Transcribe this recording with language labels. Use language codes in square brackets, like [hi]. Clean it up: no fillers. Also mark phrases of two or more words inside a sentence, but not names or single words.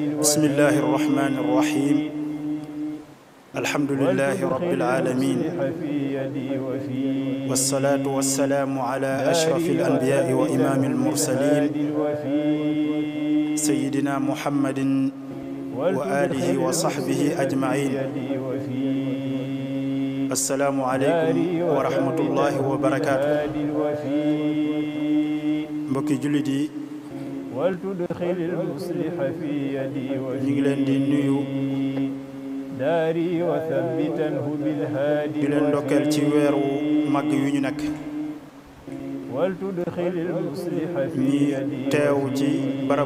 [ar] بسم الله الرحمن الرحيم الحمد لله رب العالمين والصلاة والسلام على أشرف الأنبياء وإمام المرسلين سيدنا محمد وآله وصحبه أجمعين السلام عليكم ورحمة الله وبركاته [wo] mbokki jullit yi ñu ngi leen di nuyu di leen ndokkeel ci weeru màgg yu ñu nekk ñi teew ci barab